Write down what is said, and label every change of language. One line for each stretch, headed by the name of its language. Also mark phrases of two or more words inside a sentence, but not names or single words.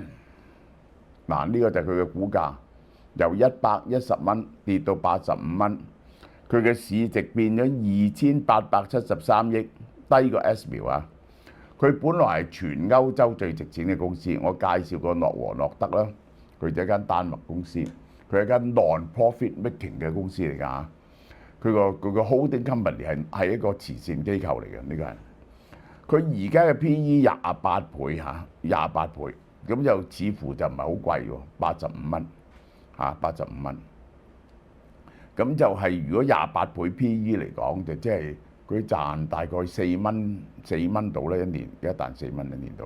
Cantonese: 嗱，呢個就係佢嘅股價，由110蚊跌到85蚊，佢嘅市值變咗2873億，低過 S 苗啊！佢本來係全歐洲最值錢嘅公司，我介紹過諾和諾德啦，佢就係一間丹麥公司，佢係一間
English: non-profit making
Cantonese: 嘅公司嚟㗎嚇。佢個
English: holding company
Cantonese: 係一個慈善機構嚟嘅，呢個係佢而家嘅 P/E 28倍嚇，28倍。咁就似乎就唔係好貴喎，85蚊嚇，85蚊。咁就係如果28倍 P/E 嚟講，就即係佢賺大概4蚊到啦一年，一旦4蚊一年到。